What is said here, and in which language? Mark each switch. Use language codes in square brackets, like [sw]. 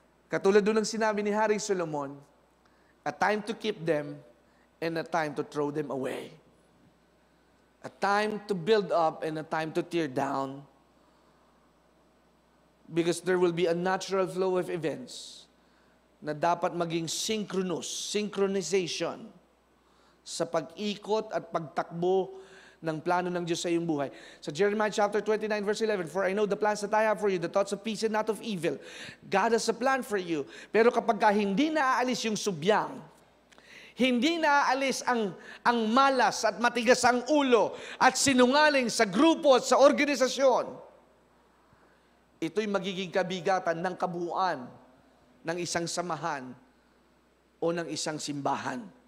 [tl] Katulad doon ng sinabi ni Haring Solomon, [en] a time to keep them and a time to throw them away. A time to build up and a time to tear down. Because there will be a natural flow of events [tl] na dapat maging synchronization sa pag-ikot at pagtakbo ng plano ng Diyos sa iyong buhay. [en] Sa Jeremiah chapter 29 verse 11, for I know the plans that I have for you, the thoughts of peace and not of evil. God has a plan for you. [tl] Pero kapag hindi naaalis yung subyang, hindi naaalis ang malas at matigas ang ulo at sinungaling sa grupo at sa organisasyon, ito'y magiging kabigatan ng kabuuan ng isang samahan o ng isang simbahan.